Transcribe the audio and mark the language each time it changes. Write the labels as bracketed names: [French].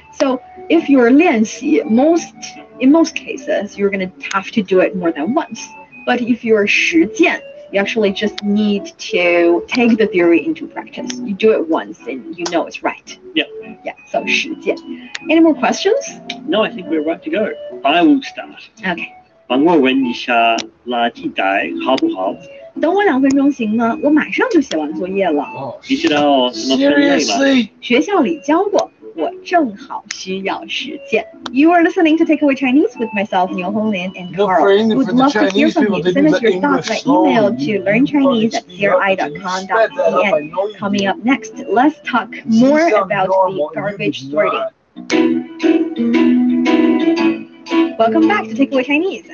[English] So if you're 练习, in most cases, you're going to have to do it more than once. But if you're 实践, you actually just need to take the theory into practice. You do it once and you know it's right. Yeah. Yeah, so 实践. Any more questions? No, I think we're right to go. I will start. Okay. [Chinese] 帮我问一下垃圾袋好不好？等我2分钟行吗？我马上就写完作业了。你知道什么分类吗？学校里教过，我正好需要实践。 [English] You are listening to Takeaway Chinese with myself, Niu Honglin, and Carl. Would love to hear from you. Send us your thoughts by email to learnchinese@cri.com.cn. Coming up next, let's talk more about the garbage sorting. Welcome back to Takeaway Chinese.